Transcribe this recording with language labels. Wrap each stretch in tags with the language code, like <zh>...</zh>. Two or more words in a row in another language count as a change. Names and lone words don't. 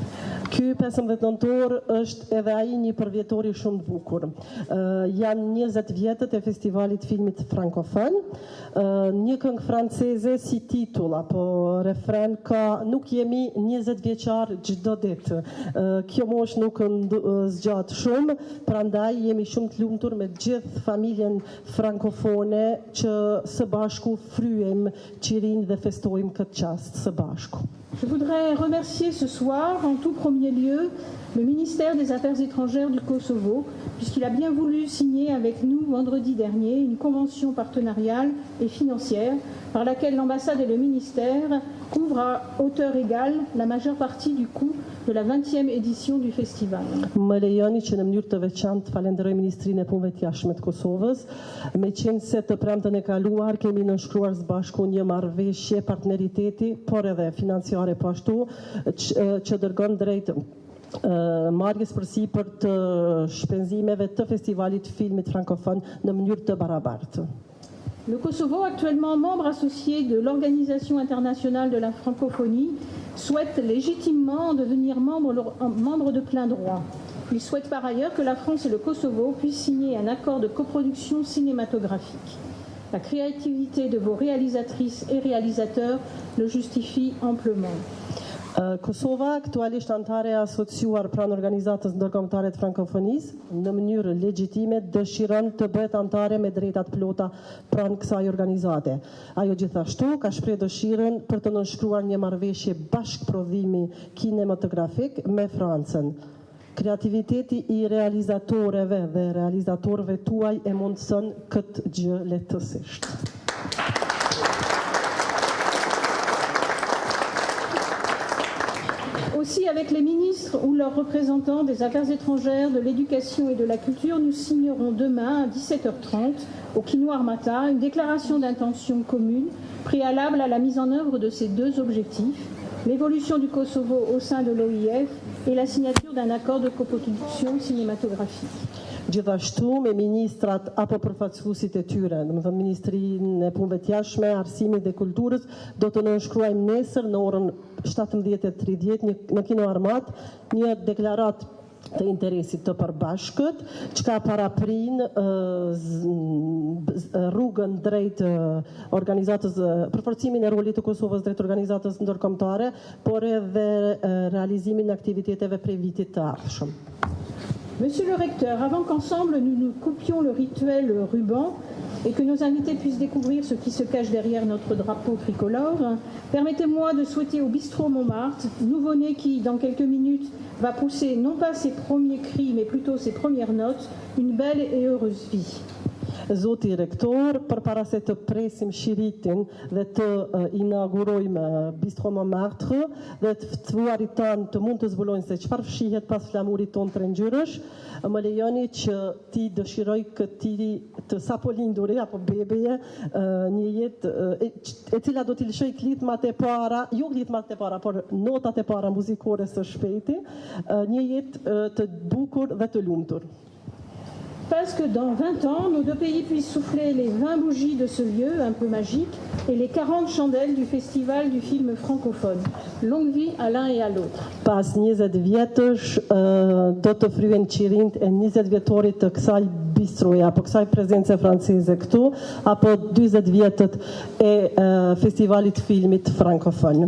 <sq>Ky 15 nëntor është edhe ai një përvjetori shumë të bukur. Janë 20 vjetët e festivalit filmit frankofon. Një këngë franceze si titull apo refren ka nuk jemi 20 vjeçar çdo ditë. Kjo moshë nuk zgjat shumë, prandaj jemi shumë të lumtur me gjithë familjen frankofone që së bashku fryem qirin dhe festojmë këtë çast së bashku.</sq> <fr>Je voudrais remercier ce soir, en tout premier lieu, le ministère des Affaires étrangères du Kosovo, puisqu'il a bien voulu signer avec nous vendredi dernier une convention partenariale et financière par laquelle l'ambassade et le ministère couvrent à hauteur égale la majeure partie du coût de la 20e édition du festival.</fr> <sq>Më lejoni që në mënyrë të veçantë të falenderoj Ministrinë e Punëve të Jashtme të Kosovës, meqense të premten e kaluar kemi nënshkruar së bashku një marrëveshje partneriteti, por edhe financiare po ashtu, që dërgon drejt marrjes përsipër të shpenzimeve të festivalit filmit frankofon në mënyrë të barabartë.</sq> <fr>Le Kosovo, actuellement membre associé de l'Organisation internationale de la francophonie, souhaite légitimement devenir membre de plein droit. Il souhaite par ailleurs que la France et le Kosovo puissent signer un accord de coproduction cinématographique. La créativité de vos réalisatrices et réalisateurs le justifie amplement.</fr> <sq>Kosova aktualisht antare e asociuar pranë organizatës ndërkombëtare të frankofonisë në mënyrë legjitime dëshiron të bëhet antare me drejtat plota pranë kësaj organizate. Ajo gjithashtu ka shpreh dëshirën për të nënshkruar një marrëveshje bashkëprodhimi kinematografik me Francën. Kreativiteti I realizatoreve dhe realizatorëve tuaj e mundson këtë gjë lehtësisht.</sq> <fr>Aussi, avec les ministres ou leurs représentants des Affaires étrangères, de l'Éducation et de la Culture, nous signerons demain à 17h30 au Kino Armata une déclaration d'intention commune préalable à la mise en œuvre de ces deux objectifs, l'évolution du Kosovo au sein de l'OIF et la signature d'un accord de coproduction cinématographique.</fr> <sq>Gjithashtu me ministrat apo përfaqësuesit e tyre, domethënë Ministrinë e Punëve të Jashtme, Arsimit dhe Kulturës, do të nënshkruajmë nesër në orën 17:30 në Kino Armat një deklaratë të interesit të përbashkët, çka paraprin rrugën drejt organizatës, përforcimin e rolit të Kosovës drejt organizatës ndërkombëtare, por edhe realizimin e aktiviteteve prej vitit të ardhshëm.</sq> <fr>Monsieur le recteur, avant qu'ensemble nous nous coupions le rituel ruban et que nos invités puissent découvrir ce qui se cache derrière notre drapeau tricolore, permettez-moi de souhaiter au bistrot Montmartre, nouveau-né qui, dans quelques minutes, va pousser non pas ses premiers cris, mais plutôt ses premières notes, une belle et heureuse vie.</fr> <sq>Zoti rektor, përpara se të presim shiritin dhe të inaugurojmë Bistro Montmartre dhe të ftuarit tanë të mund të zbulojnë se çfarë fshihet pas flamurit ton trengjyrësh, më lejoni që ti dëshiroj këtij të sapo linduri apo bebeje një jetë e cila do t'i lëshoj klithmat e para, jo klithmat e para, por notat e para muzikore së shpejti, një jetë të bukur dhe të lumtur.</sq> <fr>Parce que dans 20 ans, nos deux pays puissent souffler les 20 bougies de ce lieu un peu magique et les 40 chandelles du Festival du film francophone. Longue vie à l'un et à l'autre.</fr> <sq>Pas 20 vjetësh do të fryen qirinjt e 20 vjetorit të kësaj bistroje apo kësaj prezence franceze këtu, apo 40 vjetët e festivalit filmit frankofon.</sq>